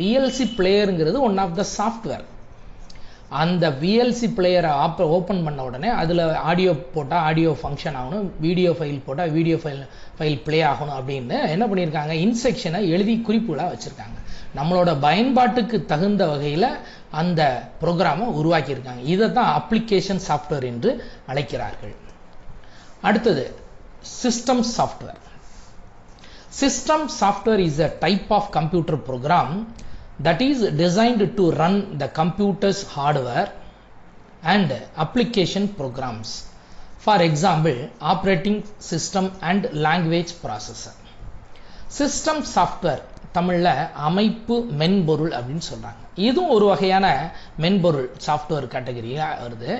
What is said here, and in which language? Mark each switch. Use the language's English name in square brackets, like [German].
[Tamil] VLC பிளேயருங்கிறது [English] One of the software. [Tamil] அந்த VLC பிளேயரை open பண்ண உடனே அதில் ஆடியோ போட்டால் ஆடியோ ஃபங்க்ஷன் ஆகணும், வீடியோ ஃபைல் போட்டால் வீடியோ ஃபைல் ப்ளே ஆகணும் அப்படின்னு என்ன பண்ணியிருக்காங்க, இன்ஸ்ட்ரக்ஷனை எழுதி குறிப்புகளாக வச்சுருக்காங்க. நம்மளோட பயன்பாட்டுக்கு தகுந்த வகையில் அந்த ப்ரோக்ராமை உருவாக்கியிருக்காங்க. இதை தான் அப்ளிகேஷன் சாஃப்ட்வேர் என்று அழைக்கிறார்கள். [English] அடுத்தது system software. System software is a type of computer program that is designed to run the computer's hardware and application programs. For example, operating system and language processor. [Tamil] System software தமிழ்ல அமைப்பு மென்பொருள் அப்படின்னு சொல்றாங்க. இதுவும் ஒரு வகையான மென்பொருள் சாஃப்ட்வேர் கேட்டகரியா வருது.